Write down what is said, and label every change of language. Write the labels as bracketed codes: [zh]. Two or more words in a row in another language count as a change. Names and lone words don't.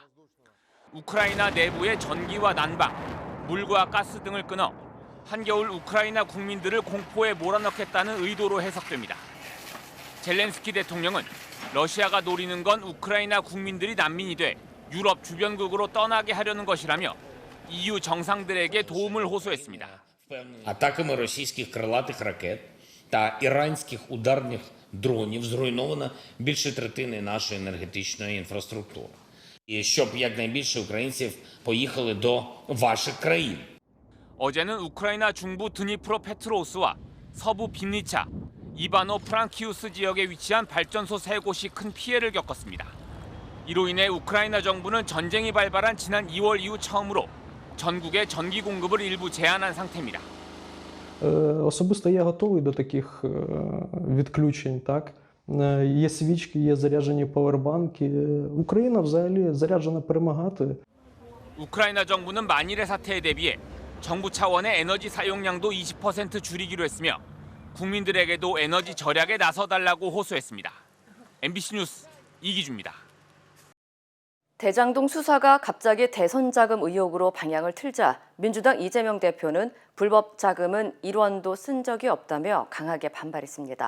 [ko] 우크라이나 내부의 전기와 난방, 물과 가스 등을 끊어 한겨울 우크라이나 국민들을 공포에 몰아넣겠다는 의도로 해석됩니다. 젤렌스키 대통령은 러시아가 노리는 건 우크라이나 국민들이 난민이 돼 유럽 주변국으로 떠나게 하려는 것이라며 EU 정상들에게 도움을 호소했습니다. [uk] Атаками російських крилатих ракет та іранських ударних дронів зруйновано більше третини нашої енергетичної інфраструктури. І щоб якнайбільше українців поїхали до ваших країн. [ko] 어제는 우크라이나 중부 드니프로 페트로우스와 서부 빈니차, 이바노 프랑키우스 지역에 위치한 발전소 3곳이 큰 피해를 겪었습니다. 이로 인해 우크라이나 정부는 전쟁이 발발한 지난 2월 이후 처음으로 전국에 전기 공급을 일부 제한한 상태입니다. [uk] Особисто я готовий до таких відключень, так? Є свічки, є заряджені павербанки. Україна взагалі заряджена перемагати. [ko] 우크라이나 정부는 만일의 사태에 대비해 정부 차원의 에너지 사용량도 20% 줄이기로 했으며 국민들에게도 에너지 절약에 나서달라고 호소했습니다. MBC 뉴스 이기주입니다. 대장동 수사가 갑자기 대선 자금 의혹으로 방향을 틀자 민주당 이재명 대표는 불법 자금은 1원도 쓴 적이 없다며 강하게 반발했습니다.